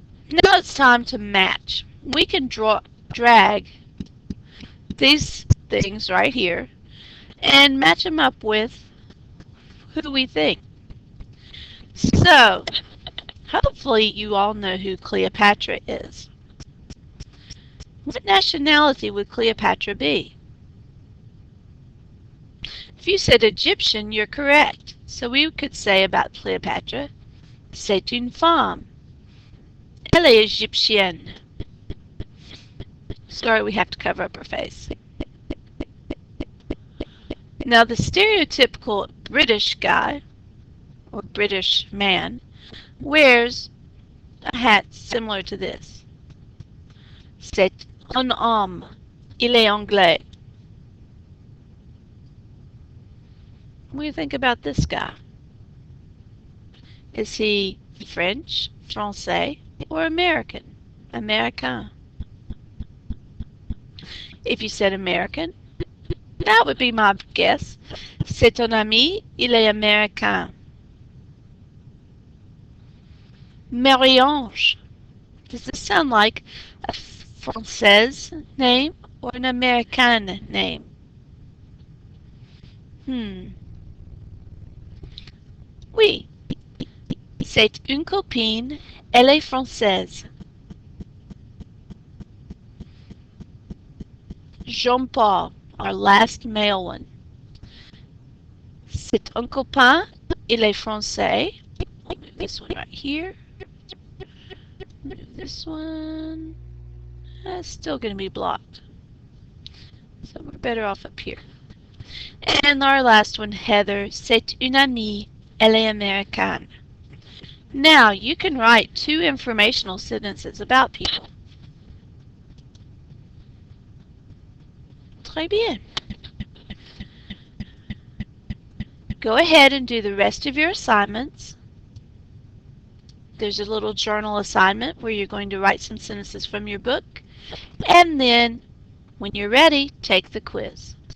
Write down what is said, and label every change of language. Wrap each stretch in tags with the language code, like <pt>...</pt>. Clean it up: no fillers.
<en>Now it's time to match. We can drag these things right here and match them up with who we think. So, hopefully you all know who Cleopatra is. What nationality would Cleopatra be? If you said Egyptian, you're correct. So we could say about Cleopatra, c'est une femme.</en> <fr>Elle est égyptienne.</fr> <en>Sorry, we have to cover up her face. Now the stereotypical British guy, or British man, wears a hat similar to this.</en> <fr>C'est un homme. Il est anglais.</fr> <en>What do you think about this guy? Is he French, Français, or American? Américain. If you said American, that would be my guess.</en> <fr>C'est un ami, il est américain.</fr> <en>Marie-Ange. Does this sound like a Française name or an American name?</en> <fr>Oui. C'est une copine, elle est française.</fr> <en>Jean-Paul, our last male one.</en> <fr>C'est un copain, il est français.</fr> <en>Move this one right here. Move this one. That's still going to be blocked. So we're better off up here. And our last one, Heather.</en> <fr>C'est une amie, elle est américaine.</fr> <en>Now you can write two informational sentences about people.</en> <fr>Très bien.</fr> <en>Go ahead and do the rest of your assignments. There's a little journal assignment where you're going to write some sentences from your book. And then, when you're ready, take the quiz.</en>